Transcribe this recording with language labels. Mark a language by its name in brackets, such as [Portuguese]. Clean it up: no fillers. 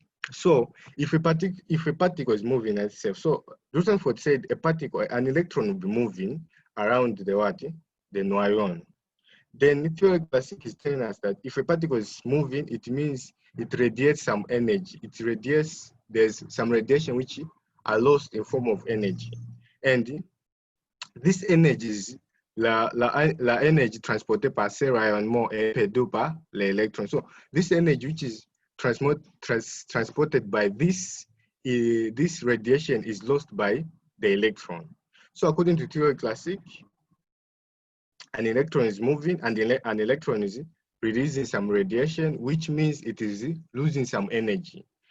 [English] So if a particle is moving itself, so Rutherford said an electron will be moving around the nucleon. Then theory classique is telling us that if a particle is moving, it means it radiates some energy. There's some radiation which are lost in form of energy. And this energy is [French] la energy transportée par ces rayonnements est perdue par l'électron. [English] So this energy which is transported by this radiation is lost by the electron. So according to theory classique, an electron is moving and an electron is releasing some radiation, which means it is losing some energy.